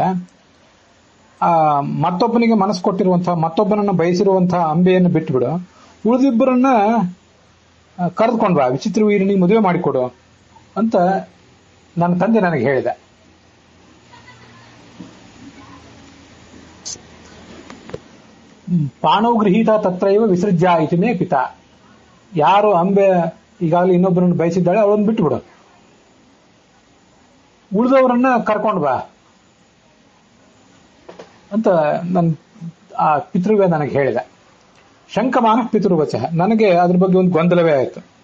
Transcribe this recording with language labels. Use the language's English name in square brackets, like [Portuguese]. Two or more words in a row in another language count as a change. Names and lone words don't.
[Kannada] ಆ ಮತ್ತೊಬ್ಬನಿಗೆ ಮನಸ್ಸು ಕೊಟ್ಟಿರುವಂತಹ, ಮತ್ತೊಬ್ಬನನ್ನ ಬಯಸಿರುವಂತಹ ಅಂಬೆಯನ್ನು ಬಿಟ್ಟುಬಿಡು, ಉಳಿದಿಬ್ಬರನ್ನ ಕರೆದುಕೊಂಡ್ವಾ, ವಿಚಿತ್ರ ವೀರನಿಗೆ ಮದುವೆ ಮಾಡಿಕೊಡು ಅಂತ ನನ್ನ ತಂದೆ ನನಗೆ ಹೇಳಿದ. [Sanskrit] ಪಾಣೌ ಗೃಹೀತ ತತ್ರೈವ ವಿಸರ್ಜ್ಯ ಇತಿ ಮೇ ಪಿತಾ. [Kannada] ಯಾರು ಅಂಬೆ ಈಗಾಗಲೇ ಇನ್ನೊಬ್ಬರನ್ನು ಬಯಸಿದ್ದಾಳೆ ಅವಳನ್ನು ಬಿಟ್ಟುಬಿಡು, ಉಳಿದವರನ್ನ ಕರ್ಕೊಂಡು ಬಾ ಅಂತ ನನ್ನ ಆ ಪಿತೃವೇ ನನಗೆ ಹೇಳಿದ. [Sanskrit] ಶಂಕಮಾನ ಪಿತೃವಚ. [Kannada] ನನಗೆ ಅದ್ರ ಬಗ್ಗೆ ಒಂದು ಗೊಂದಲವೇ ಆಯಿತು.